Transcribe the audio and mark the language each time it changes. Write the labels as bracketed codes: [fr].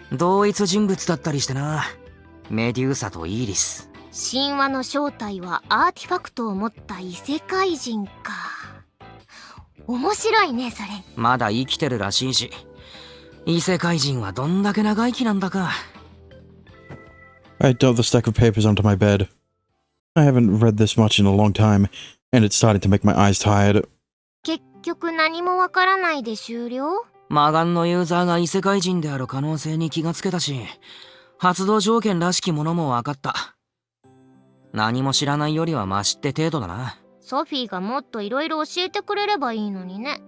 [ja] 同一人物だったりしてな。メデューサとイーリス。神話の正体はアーティファクトを持った異世界人か。面白いねそれ。まだ生きてるらしいし、異世界人はどんだけ長生きなんだか。 [en] I dumped the stack of papers onto my bed. I haven't read this much in a long time, and it's starting to make my eyes tired. [ja] 結局何もわからないで終了？魔眼のユーザーが異世界人である可能性に気がつけたし、発動条件らしきものも分かった。何も知らないよりはマシって程度だな。ソフィーがもっといろいろ教えてくれればいいのにね。